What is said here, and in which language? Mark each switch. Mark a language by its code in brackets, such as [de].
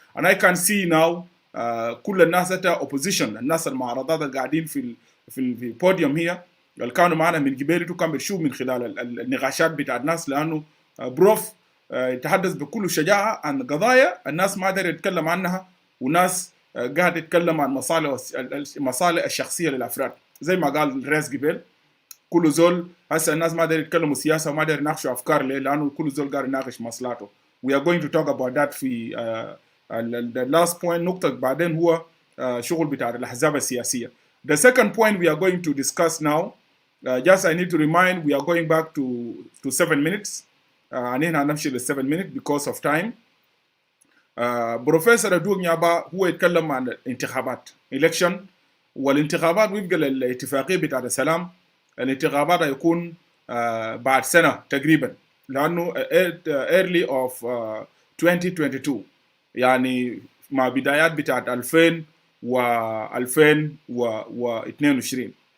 [en] and I can see now [ar] كل الناس opposition الناس المعارضات القاعدين في البوديوم هي اللي كانوا معنا من قبيلته كان بيشوف من خلال النقاشات بتاع الناس لأنه بروف يتحدث بكل شجاعة عن قضايا الناس ما قادر يتكلم عنها وناس قاعد يتكلم عن مصالح الشخصية للأفراد زي ما قال ريس قبل. كل زول هسه الناس ما قادر يتكلموا سياسة وما قادر يناقشوا أفكار ليه لأنه كل زول قاعد يناقش مصلحته. [en] We are going to talk about that في the last point. [ar] نقطة بعدين هو شغل بتاع الأحزاب السياسية. [en] The second point we are going to discuss now, just I need to remind, we are going back to 7 minutes. [ar] هنحن هنمشي ل [en] 7 minutes because of time. [ar] بروفيسور أدوك نيابا هو يتكلم عن الانتخابات election والانتخابات وفق الاتفاقية بتاع السلام. الانتخابات هيكون بعد سنة تقريبا لأنه [en] early of [ar] 2022 يعني مع بدايات بتاعت 2000 و 2022.